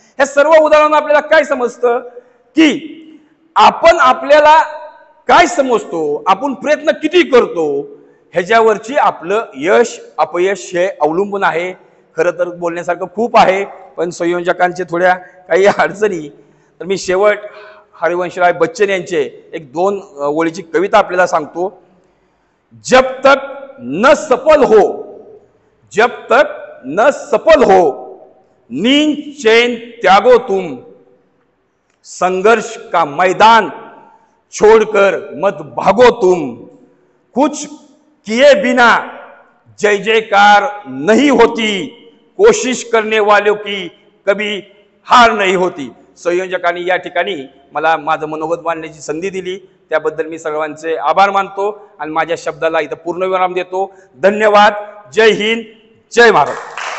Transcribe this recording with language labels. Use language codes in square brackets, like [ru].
[mr] हे सर्व उदाहरण आपल्याला काय समजतं की आपण आपल्याला काय समजतो, आपण प्रयत्न किती करतो ह्याच्यावरची आपलं यश अपयश हे अवलंबून आहे। खरं तर बोलण्यासारखं खूप आहे पण संयोजकांचे थोड्या काही अडचणी, तर मी शेवट हरिवंशराय बच्चन यांचे एक 2 ओळीची कविता आपल्याला सांगतो। [hi] जब तक न सफल हो, जब तक न सफल हो, नींद चैन त्यागो तुम, संघर्ष का मैदान छोड़कर मत भागो तुम, कुछ किए बिना जय जयकार नहीं होती, कोशिश करने वालों की कभी हार नहीं होती। [mr] संयोजकांनी या ठिकाणी मला माझं मनोगत मांडण्याची संधी दिली त्याबद्दल मी सर्वांचे आभार मानतो आणि माझ्या शब्दाला इथं पूर्णविराम देतो। धन्यवाद। जय हिंद, जय महाराष्ट्र।